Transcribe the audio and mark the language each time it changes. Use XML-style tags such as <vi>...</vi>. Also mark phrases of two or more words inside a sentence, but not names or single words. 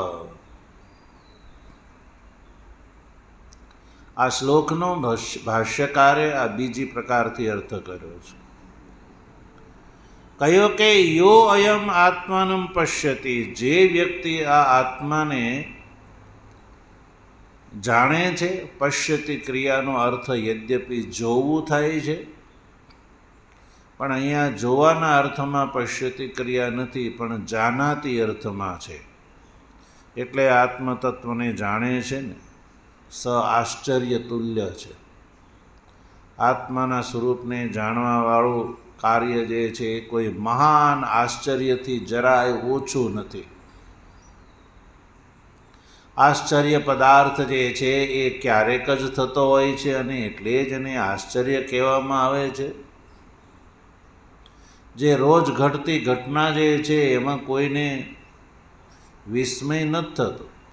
<gu>આ શ્લોકનો ભાષ્યકારે આ બીજી પ્રકારથી અર્થ કર્યો છે। કહ્યો કે</gu> <sa>यो अयम आत्मानं पश्यति,</sa> <gu>જે વ્યક્તિ આ આત્માને જાણે છે। પશ્યતિ ક્રિયાનો અર્થ યદ્યપિ જોવું થાય છે, પણ અહીંયા જોવાના અર્થમાં પશ્યતિ ક્રિયા નથી, પણ જાનાતી અર્થમાં છે। એટલે આત્મતત્વને જાણે છે ને, સ આશ્ચર્ય તુલ્ય છે। આત્માના સ્વરૂપને જાણવાવાળું કાર્ય જે છે એ કોઈ મહાન આશ્ચર્યથી જરાય ઓછું નથી. આશ્ચર્ય પદાર્થ જે છે એ ક્યારેક જ થતો હોય છે અને એટલે જ એને આશ્ચર્ય કહેવામાં આવે છે. જે રોજ ઘટતી ઘટના જે છે એમાં કોઈને વિસ્મય નથી થતો.</gu>